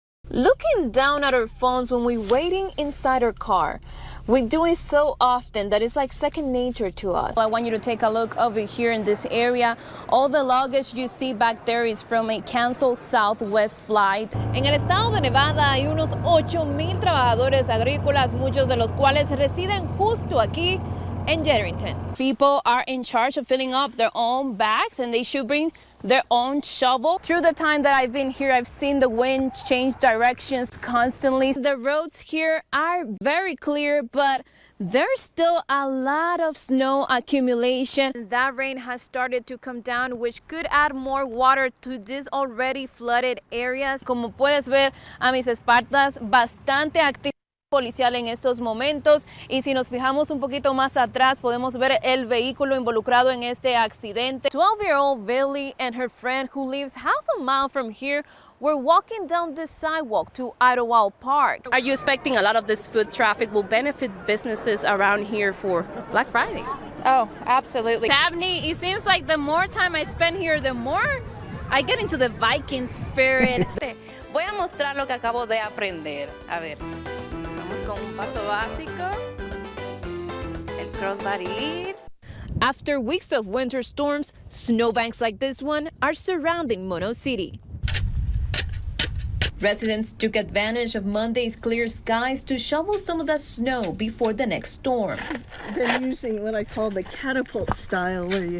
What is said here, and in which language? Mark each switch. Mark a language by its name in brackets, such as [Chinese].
[English] Looking down at our phones when we're waiting inside our car. We do it so often that it's like second nature to us. I want you to take a look over here in this area. All the luggage you see back there is from a canceled Southwest flight. [Spanish] En el estado de Nevada hay unos 8,000 trabajadores agrícolas, muchos de los cuales residen justo aquí en Jedrington. [English] People are in charge of filling up their own bags and they should bring their own shovel. Through the time that I've been here, I've seen the wind change directions constantly. The roads here are very clear, but there's still a lot of snow accumulation. That rain has started to come down, which could add more water to these already flooded areas. [Spanish] Como puedes ver a mis espaldas, bastante activo policial en estos momentos, y si nos fijamos un poquito más atrás podemos ver el vehículo involucrado en este accidente. [English] 12-year-old Billy and her friend, who lives half a mile from here, were walking down this sidewalk to Idlewild Park. Are you expecting a lot of this foot traffic will benefit businesses around here for Black Friday? Oh, absolutely. Dabney, it seems like the more time I spend here, the more I get into the Viking spirit. [Spanish] Voy a mostrar lo que acabo de aprender. A ver. Con un paso básico, el crossbody. [English] After weeks of winter storms, snowbanks like this one are surrounding Mono City. Residents took advantage of Monday's clear skies to shovel some of the snow before the next storm. They're using what I call the catapult style.